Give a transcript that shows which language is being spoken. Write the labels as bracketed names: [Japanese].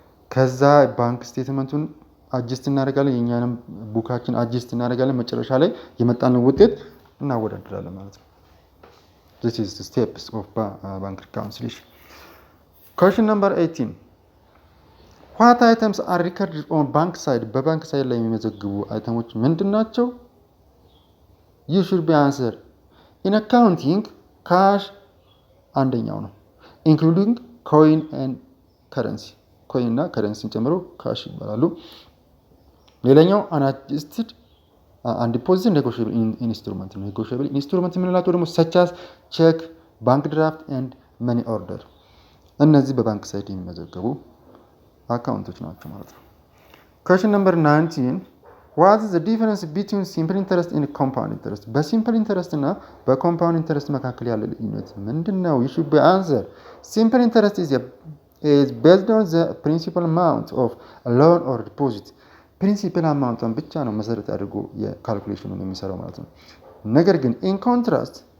[Amharic] ከዛ ባንክ ስቴትመንቱን አጀስት እናደርጋለን የኛንም ቡካችን አጀስት እናደርጋለን መጨረሻ ላይ የመጣልን ውጤት እናወዳድራለን ማለት ነው [English] This is the steps of bank reconciliation. Question number 18. What items are recorded on bank side? [Amharic] በባንክ ሳይድ ላይ የሚመዘግቡ አይተሞች ምንድናቸው? [English] You should be answer. In accounting, cash [Amharic] አንደኛው ነው. [English] Including coin and currency. [Amharic] coin እና currency ጨምሮ cash ይባላሉ. [English] ሌላኛው unadjusted and deposit negotiable instrument negotiable instrument [Amharic] የምንላቸው ደግሞ [English] such as check bank draft and money order [Amharic] እነዚህ በባንክ ሳይድ የሚመዘገቡ አካውንቶች ናቸው ማለት ነው [English] question number 19 what is the difference between simple interest and compound interest [Amharic] በsimple interest እና በcompound interest መካከል ያለው ልዩነት ምንድነው [English] you should be answer simple interest is based on the principal amount of a loan or deposit [Amharic] ፕሪንሲፕል አማውንቱን ብቻ ነው መሰረት አድርጎ የካልኩሌሽኑን የሚሰራው ማለት ነው ነገር ግን [English] in contrast